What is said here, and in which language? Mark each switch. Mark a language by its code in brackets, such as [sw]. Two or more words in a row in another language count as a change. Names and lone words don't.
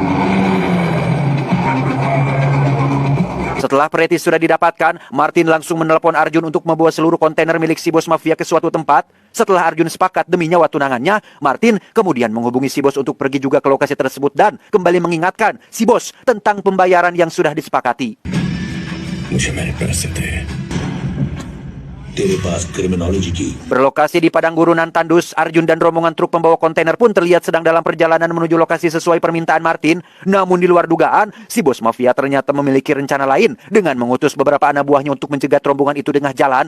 [id] Setelah Preti sudah didapatkan, Martin langsung menelepon Arjun untuk membawa seluruh kontainer milik si bos mafia ke suatu tempat. Setelah Arjun sepakat demi nyawa tunangannya, Martin kemudian menghubungi si bos untuk pergi juga ke lokasi tersebut dan kembali mengingatkan si bos tentang pembayaran yang sudah disepakati. [hi] मुझे मेरे पैसे दे. तेरे पास क्रिमिनोलॉजी की. [id] Berlokasi di padang gurunan tandus, Arjun dan rombongan truk pembawa kontainer pun terlihat sedang dalam perjalanan menuju lokasi sesuai permintaan Martin. Namun di luar dugaan, si bos mafia ternyata memiliki rencana lain dengan mengutus beberapa anak buahnya untuk mencegat rombongan itu di tengah jalan.